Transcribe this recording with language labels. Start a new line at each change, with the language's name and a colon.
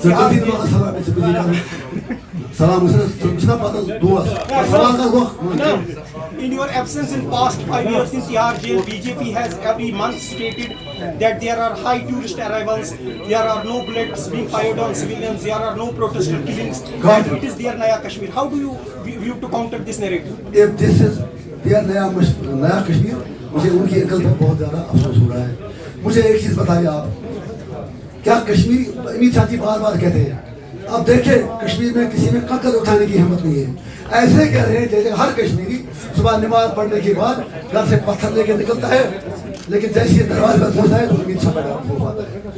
English: जल्दी दोबारा सवाल में से बिजी कर सलाम से समझना पता दुआ सवाल का वक्त। In your absence in past 5 years in Tihar jail, BJP has every month stated that there are high tourist arrivals, there are no bullets being fired on civilians, there are no protester killings, that it is their Naya Kashmir. How do you view to counter this narrative? If this is their
Hindi: नया कश्मीर, मुझे उनकी अकल पर बहुत ज़्यादा अफसोस हो रहा है। मुझे एक चीज़ बताइए आप, क्या कश्मीरी अमित शाह जी बार बार कहते हैं, अब देखें कश्मीर में किसी में कंकर उठाने की हिम्मत नहीं है। ऐसे कह रहे हैं जैसे हर कश्मीरी सुबह नमाज पढ़ने के बाद घर से पत्थर लेके निकलता है, लेकिन जैसे ये दरवाजे पर पहुंचता है तो अमित शाह पैदा हो पाता है।